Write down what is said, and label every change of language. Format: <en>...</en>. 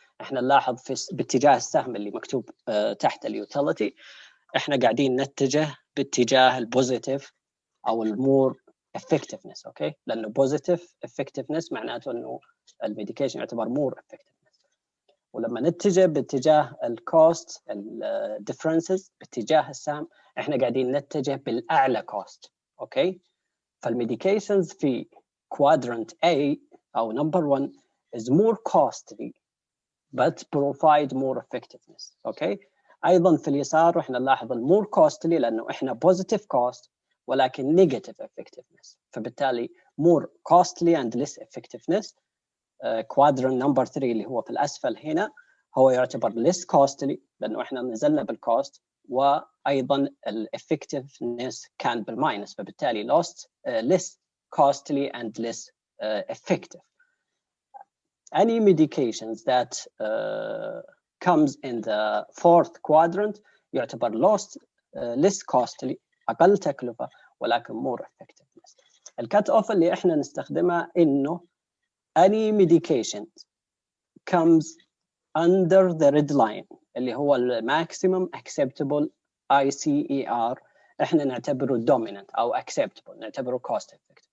<ar>احنا نلاحظ في باتجاه السهم اللي مكتوب تحت اليوتيليتي احنا قاعدين نتجه باتجاه البوزيتيف او المور effectiveness. اوكي، لانه بوزيتيف effectiveness معناته انه الميديكيشن يعتبر more effective. ولما نتجه باتجاه الكوست الديفرنسز باتجاه السهم احنا قاعدين نتجه بالاعلى كوست. اوكي، فالميديكيشنز في</ar> <en>quadrant A او number 1 is more costly but provide more effectiveness.</en> <ar>اوكي، ايضا في اليسار احنا نلاحظ المور كوستلي لانه احنا positive cost ولكن negative effectiveness، فبالتالي</ar> <en>more costly and less effectiveness.</en> <ar>quadrant number 3 اللي هو في الأسفل هنا هو يعتبر less costly لأنه إحنا نزلنا بالكوست، وأيضا effectiveness كان بالماينس، فبالتالي</ar> <en>less costly and less effective. Any medications that comes in the 4th quadrant يعتبر less costly</en> <ar>أقل تكلفة ولكن</ar> <en>more effectiveness.</en> <ar>الكات أوف اللي إحنا نستخدمها إنه</ar> <en>any medication comes under the red line</en> <ar>اللي هو</ar> <en>maximum acceptable ICER</en> <ar>احنا نعتبره dominant او acceptable، نعتبره cost effective.</ar>